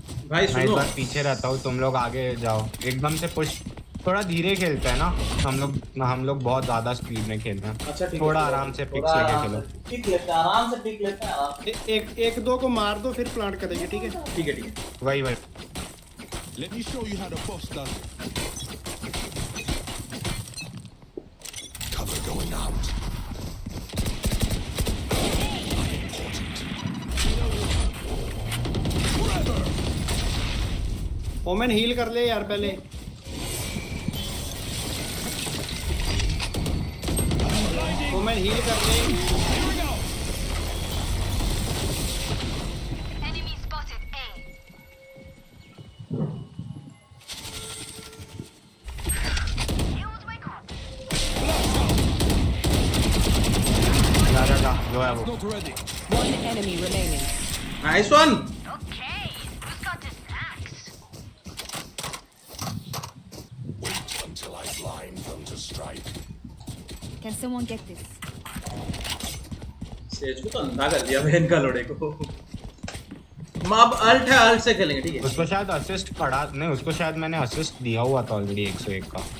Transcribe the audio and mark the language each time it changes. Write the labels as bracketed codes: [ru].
[hi] भाई मैं इस सुनो, बार पीछे रहता हूँ, तुम लोग आगे जाओ। एकदम से पुश थोड़ा धीरे खेलते हैं ना हम लोग बहुत ज्यादा स्पीड में खेलते हैं। अच्छा ठीक है, थोड़ा आराम से पिक्स लेके खेलो। पिक लेते हैं, आराम से पिक लेते हैं, आराम से। एक दो को मार दो फिर प्लांट करेंगे, ठीक है? ठीक है, ठीक है। वही वही [en] Let me show you how the boss does it. Cover going out. [hi] Women heal कर ले यार पहले। ओमेन हील कर ले। [en] Enemy spotted A. Use my card. [hi] जो है वो। [en] Not ready. One enemy remaining. Nice one. Okay, who's got this axe? Wait until I blind them to strike. Can someone get this? [hi] Says को तो अंधा कर दिया बहन का लोड़े को। अब अल्ट है, अल्ट से खेलेंगे, ठीक है? उसको शायद असिस्ट पड़ा नहीं, उसको शायद मैंने असिस्ट दिया हुआ था ऑलरेडी 101 का।